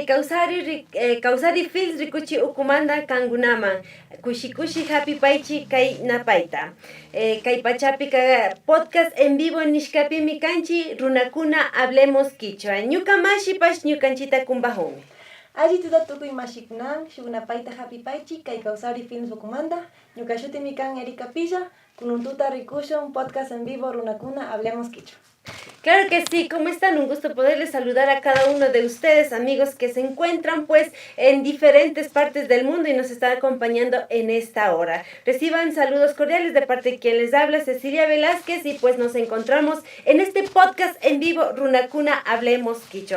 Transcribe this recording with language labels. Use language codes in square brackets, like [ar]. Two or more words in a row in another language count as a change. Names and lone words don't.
[qu] kawsari Films rikuchi ukumanta kankunaman kushi hapipaychi kay napayta kay pachapi [es] podcast en vivo [qu] nishkapimi kanchi runakuna hablemos quichua ñuka mashipash ñukanchita kumbajunmi. Alli tukuy mashikunan shuk napayta hapipaychi kay kawsari Films ukumanta ñuka shutimi kan Erika Pilla kununtuta rikushun [es] podcast en vivo [qu] runakuna hablemos quichua. [es] Claro que sí, ¿cómo están? Un gusto poderles saludar a cada uno de ustedes, amigos que se encuentran pues en diferentes partes del mundo y nos están acompañando en esta hora. Reciban saludos cordiales de parte de quien les habla, Cecilia Velázquez, y pues nos encontramos en este podcast en vivo, Runakuna Hablemos Quichua.